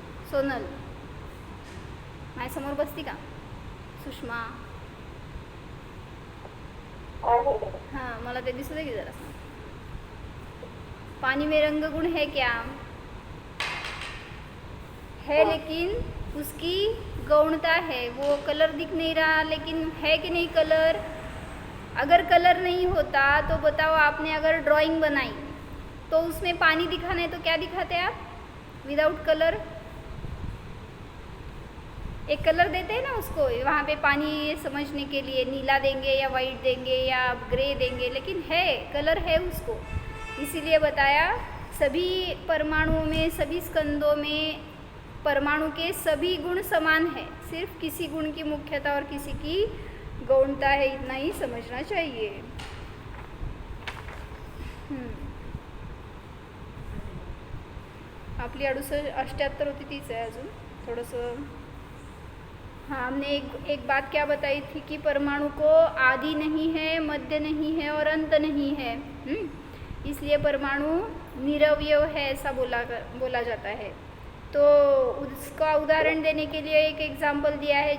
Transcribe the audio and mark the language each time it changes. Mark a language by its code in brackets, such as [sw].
[mr] सोनल माझ्या समोर बसती का? सुषमा, हाँ मला ते दिसू दे की जरा। [hi] पानी में रंग गुण है क्या? है, लेकिन उसकी गौणता है, वो कलर दिख नहीं रहा, लेकिन है कि नहीं कलर? अगर कलर नहीं होता तो बताओ, आपने अगर ड्राइंग बनाई तो उसमें पानी दिखाना है तो क्या दिखाते हैं आप? विदाउट कलर एक कलर देते हैं ना उसको, वहाँ पे पानी समझने के लिए नीला देंगे या वाइट देंगे या ग्रे देंगे, लेकिन है, कलर है उसको। इसीलिए बताया सभी परमाणुओं में, सभी स्कंदों में परमाणु के सभी गुण समान है, सिर्फ किसी गुण की मुख्यता और किसी की गौणता है, इतना ही समझना चाहिए। [mr] आपली 78 होती, तीच आहे अजून थोडंसं। [hi] हाँ, हमने एक बात क्या बताई थी कि परमाणु को आदि नहीं है, मध्य नहीं है और अंत नहीं है। इसलिए परमाणु निरवयव है ऐसा बोला जाता है। तो उसका उदाहरण देने के लिए एक एग्जाम्पल दिया है।